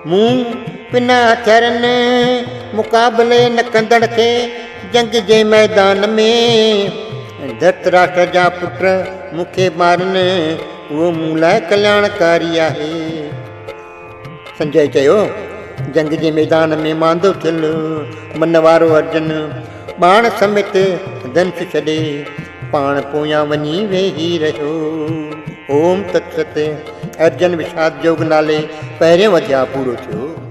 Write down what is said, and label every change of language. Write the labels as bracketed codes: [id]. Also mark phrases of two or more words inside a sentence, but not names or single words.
[sd] मूं बिना हथियारनि मुक़ाबले न कंदड़ खे जंग जे मैदान में धृतराष्ट्र जा पुट मूंखे मारनि उहो मूं लाइ कल्याणकारी आहे। संजय चयो जंग जे मैदान में मांदो थियल मन वारो अर्जुन बाण समेत धनुष छॾे पाण पोयां वञी वेही रहियो। [sa] ओम तत्सत। [sd] अर्जुन विषाद योग नाले पहिरियों अध्याय पूरो थियो।